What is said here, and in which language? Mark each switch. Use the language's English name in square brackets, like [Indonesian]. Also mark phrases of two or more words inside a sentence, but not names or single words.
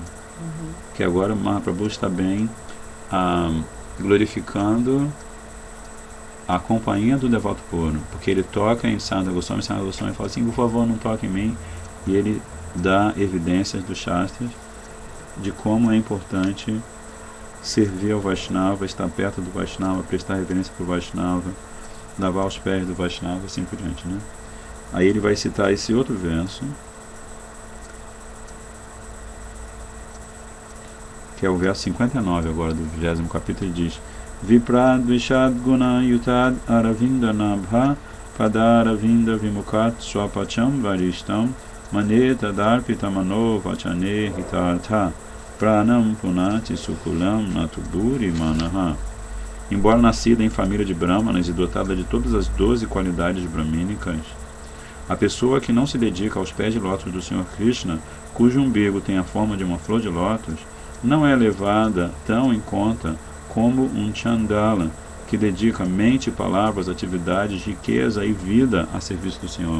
[Portuguese] Que agora Mahaprabhu está bem glorificando a companhia do devoto puro, porque ele toca em Sanatana Goswami fala assim, por favor, não toque em mim, e ele dá evidências dos Shastras de como é importante servir ao Vaishnava, estar perto do Vaishnava, prestar reverência para o Vaishnava, lavar os pés do Vaishnava, assim por diante, né? Aí ele vai citar esse outro verso, que é o verso 59 agora do 20º capítulo, ele diz: [Sanskrit] विप्राद् विषड् गुण युताद् अरविन्द नाभ पादारविन्द विमुखात् श्वपचं वरिष्ठम् मन्ये तदर्पित मनो वचने हितार्थ प्राणं पुनाति सकुलं न तु भूरि मानः. [Portuguese] Embora nascida em família de Brahmanas e dotada de todas as 12 qualidades brahmínicas, a pessoa que não se dedica aos pés de lótus do Senhor Krishna, cujo umbigo tem a forma de uma flor de lótus, não é levada tão em conta como um Chandala, que dedica mente, palavras, atividades, riqueza e vida a serviço do Senhor.